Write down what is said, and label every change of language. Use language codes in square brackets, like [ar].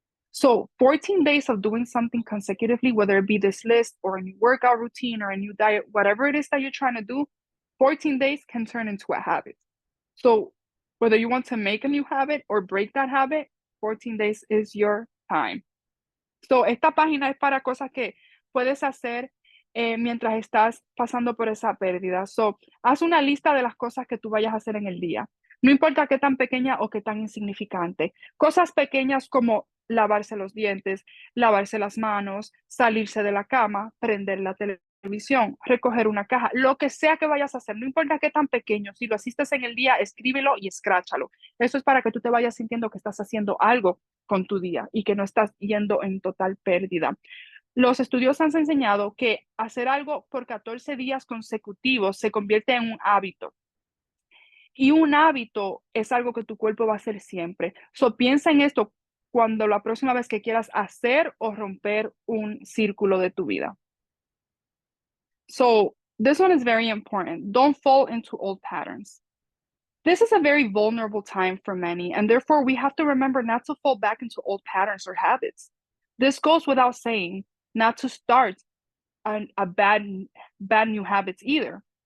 [en] So 14 days of doing something consecutively, whether it be this list or a new workout routine or a new diet, whatever it is that you're trying to do, 14 days can turn into a habit. So whether you want to make a new habit or break that habit, 14 days is your time. [es] So esta página es para cosas que puedes hacer mientras estás pasando por esa pérdida. So, haz una lista de las cosas que tú vayas a hacer en el día. No importa qué tan pequeña o qué tan insignificante. Cosas pequeñas como lavarse los dientes, lavarse las manos, salirse de la cama, prender la televisión, recoger una caja, lo que sea que vayas a hacer, no importa qué tan pequeño. Si lo hiciste en el día, escríbelo y escráchalo. Eso es para que tú te vayas sintiendo que estás haciendo algo con tu día y que no estás yendo en total pérdida. Los estudios han enseñado que hacer algo por 14 días consecutivos se convierte en un hábito. Y un hábito es algo que tu cuerpo va a hacer siempre. So, piensa en esto cuando la próxima vez que quieras hacer o romper un círculo de tu vida. [en] So, this one is very important. Don't fall into old patterns. This is a very vulnerable time for many, and therefore we have to remember not to fall back into old patterns or habits. This goes without saying, not to start a bad new habits either.